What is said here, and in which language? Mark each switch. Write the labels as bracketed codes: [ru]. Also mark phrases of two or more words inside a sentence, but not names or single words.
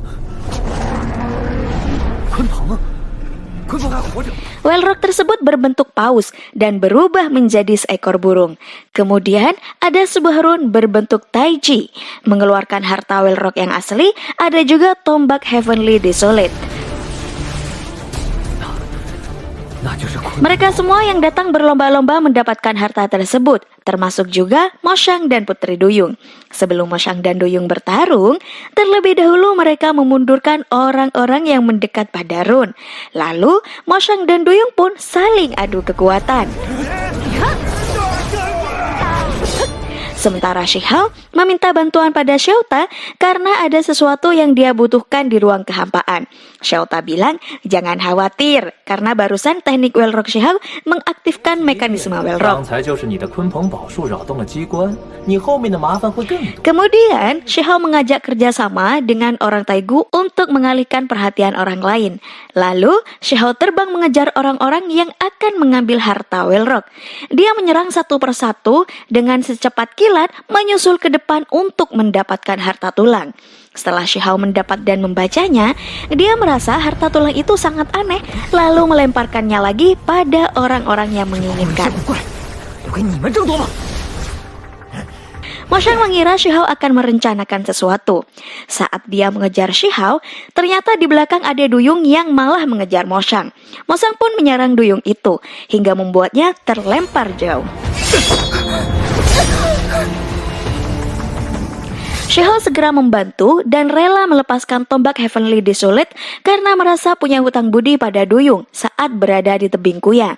[id] Wellrock tersebut berbentuk paus dan berubah menjadi seekor burung. Kemudian ada sebuah rune berbentuk taiji. Mengeluarkan harta Wellrock yang asli, ada juga tombak Heavenly Desolate. [zh] 那就是昆。 [id] Mereka semua yang datang berlomba-lomba mendapatkan harta tersebut, termasuk juga Moshang dan Putri Duyung. Sebelum Moshang dan Duyung bertarung, terlebih dahulu mereka memundurkan orang-orang yang mendekat pada Run. Lalu, Moshang dan Duyung pun saling adu kekuatan. Sementara Shihao meminta bantuan pada Xiaota karena ada sesuatu yang dia butuhkan di ruang kehampaan. Xiaota bilang, jangan khawatir, karena barusan teknik Welrock Shihao mengaktifkan mekanisme [zh] 刚 Welrock. 才就是你的鲲鹏宝术扰动了机关，你后面的麻烦会更多。 [id] Kemudian, Shihao mengajak kerjasama dengan orang Taigu untuk mengalihkan perhatian orang lain. Lalu, Shihao terbang mengejar orang-orang yang akan mengambil harta Welrock. Dia menyerang satu persatu dengan secepat kilat menyusul ke depan untuk mendapatkan harta tulang. Setelah Shihao mendapat dan membacanya, dia merasa harta tulang itu sangat aneh, lalu melemparkannya lagi pada orang-orang yang menginginkan. [zh] 怪，留给你们争夺吧。 [id] Moshang mengira Shihao akan merencanakan sesuatu. Saat dia mengejar Shihao, ternyata di belakang ada Duyung yang malah mengejar Moshang. Moshang pun menyerang Duyung itu, hingga membuatnya terlempar jauh. Shihao segera membantu dan rela melepaskan tombak Heavenly Desolate karena merasa punya hutang budi pada Duyung saat berada di tebing kuya.